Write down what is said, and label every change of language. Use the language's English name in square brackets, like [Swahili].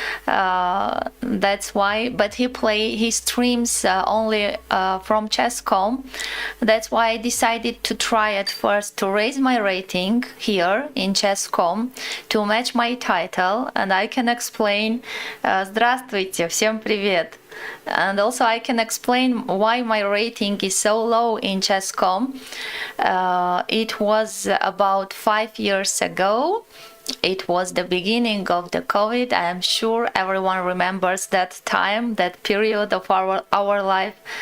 [English] That's why, but he streams only from Chess.com. That's why I decided to try at first to raise my rating here in Chess.com to match my title, and I can explain. [Russian] Здравствуйте, всем привет. [English] And also I can explain why my rating is so low in Chess.com. It was about 5 years ago. It was the beginning of the COVID. I am sure everyone remembers that time, that period of our life.